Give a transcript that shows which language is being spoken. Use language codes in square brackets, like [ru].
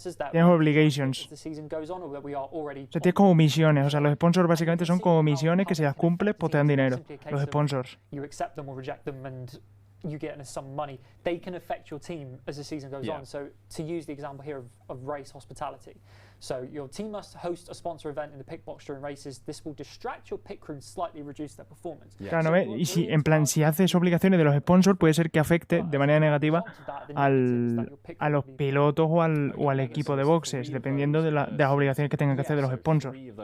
[es] Tienes obligations. O sea, tienes como misiones. O sea, los sponsors básicamente son como misiones que si las cumples, pues te dan dinero. Los sponsors. [en] You accept them or reject them, and you get some money. They can affect your team as the season goes on. So to use the example here of race hospitality. So your team must host a sponsor event in the pit box during races. This will distract your pit crew and slightly reduce their performance. [es] Claro, ¿no? Y si, en plan, si haces obligaciones de los sponsors, puede ser que afecte de manera negativa a los pilotos o al equipo de boxes, dependiendo de las obligaciones que tengan que hacer de los sponsors.